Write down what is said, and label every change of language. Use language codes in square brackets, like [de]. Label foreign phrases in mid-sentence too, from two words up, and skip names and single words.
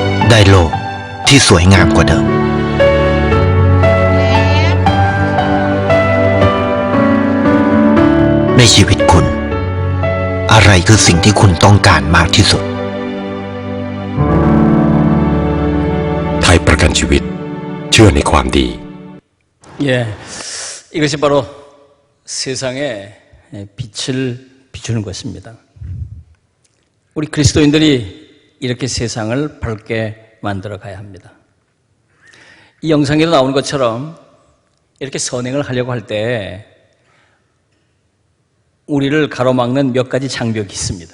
[th] ได้โลกที่สวยงามกว่าเดิม ในชีวิตคุณ อะไรคือสิ่งที่คุณต้องการมากที่สุด ไทยประกันชีวิตเชื่อในความดี [ko] 예, 이것이 바로 세상에 빛을 비추는 것입니다. 우리 그리스도인들이 이렇게 세상을 밝게 만들어 가야 합니다. 이 영상에도 나오는 것처럼 이렇게 선행을 하려고 할 때 우리를 가로막는 몇 가지 장벽이 있습니다.